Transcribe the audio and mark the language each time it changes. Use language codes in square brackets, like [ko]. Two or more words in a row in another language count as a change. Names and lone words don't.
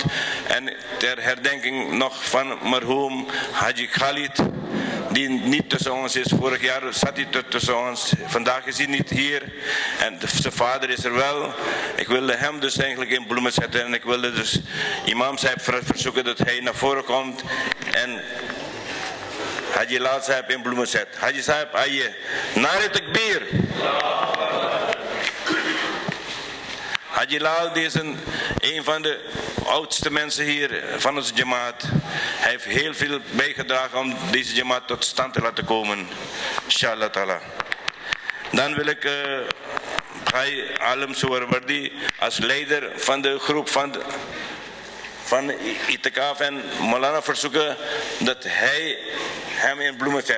[nl] En ter herdenking nog van marhoom Haji Khalid, die niet tussen ons is. Vorig jaar zat hij tussen ons. Vandaag is hij niet hier. En zijn vader is er wel. Ik wilde hem dus eigenlijk in bloemen zetten. En ik wilde dus imam Sahib verzoeken dat hij naar voren komt. En Haji Lal Sahib in bloemen zet. [ur] حاجی صاحب، آئے۔ نعرۂ تکبیر. [nl] Haji Lal, die is een van de oudste mensen hier van onze jamaat. Hij heeft heel veel bijgedragen om deze jamaat tot stand te laten komen. [ar] إن شاء الله تعالى. [nl] Dan wil ik Bhai Alam Suwarwardi als leider van de groep van Itikaf en Maulana verzoeken dat hij hem in bloemen zet.